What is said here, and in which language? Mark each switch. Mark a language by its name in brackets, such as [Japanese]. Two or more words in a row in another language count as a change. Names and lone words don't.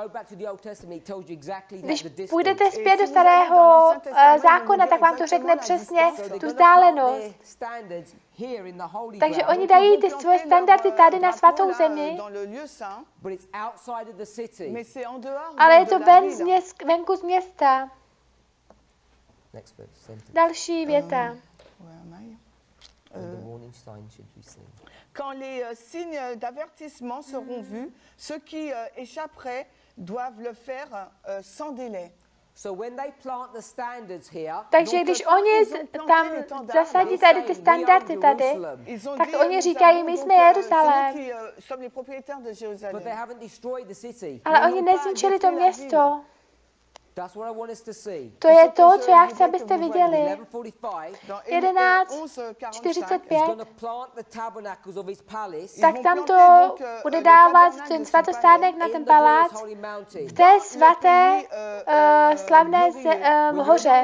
[Czech] Když půjdete zpět do starého zákona, tak vám to řekne přesně tu vzdálenost. Takže oni dají ty svoje standardy tady na svatou zemi, ale je to venku z města. Další věta. [French] Quand les signes d'avertissement seront vus, ceux qui échapperaient doivent le faire sans délai. [Czech] Takže když oni tam zasadí tady ty standardy tady, tak oni říkají, my jsme Jeruzalém. [French] sommes les propriétaires de Jérusalem. [Czech] Ale oni nezničili to město. [English] That's what I want us to see. [Czech] To je to, co já chci, abyste viděli. 11:45. Tak tam to bude dávat ten svatostánek na ten palác v té svaté slavné hoře.